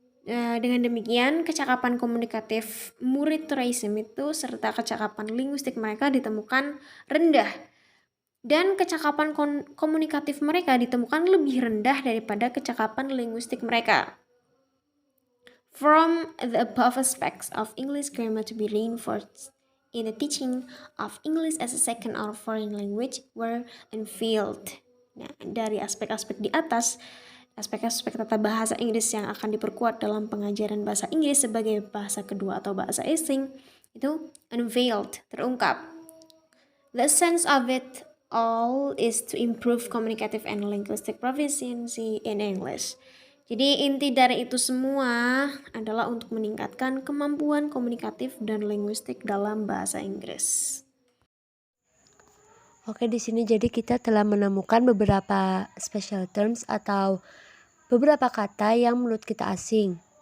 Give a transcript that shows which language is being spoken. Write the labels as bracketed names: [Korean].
[Indonesian] Dengan demikian, kecakapan komunikatif murid Troisium itu serta kecakapan linguistik mereka ditemukan rendah, dan kecakapan komunikatif mereka ditemukan lebih rendah daripada kecakapan linguistik mereka. [English] From the above aspects of English grammar to be reinforced in the teaching of English as a second or foreign language were unveiled. [Indonesian] Nah, dari aspek-aspek di atas, aspek-aspek tata bahasa Inggris yang akan diperkuat dalam pengajaran bahasa Inggris sebagai bahasa kedua atau bahasa asing itu unveiled, terungkap. [English] The essence of it all is to improve communicative and linguistic proficiency in English. [Indonesian] Jadi inti dari itu semua adalah untuk meningkatkan kemampuan komunikatif dan linguistik dalam bahasa Inggris. Oke, di sini jadi kita telah menemukan beberapa [English] special terms [Indonesian] atau beberapa kata yang menurut kita asing.